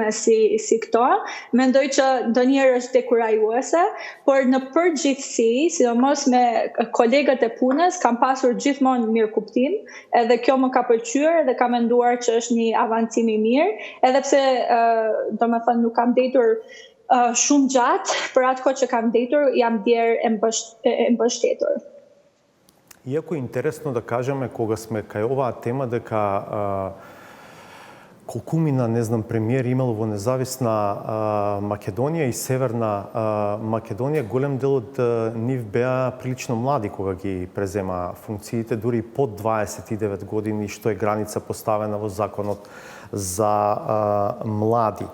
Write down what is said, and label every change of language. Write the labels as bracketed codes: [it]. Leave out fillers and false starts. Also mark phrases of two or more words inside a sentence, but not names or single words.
[sq] si këto, mendoj që ndonjëherë është dekurajuese, por në përgjithësi, sidomos me kolegët e punës, kam pasur gjithmonë mirëkuptim, edhe kjo më ka pëlqyer dhe kam menduar që është një avancim i mirë, edhe pse domethënë nuk kam ndetur shumë gjatë, për atë kohë që kam ndetur, jam djerë e mbështetur. [mk] Иако е интересно да кажеме кога сме кај оваа тема дека колку мина, не знам, премиер имал во независна Македонија и Северна Македонија, голем дел од нив беа прилично млади кога ги презема функциите, дури под 29 години, што е граница поставена во законот за млади.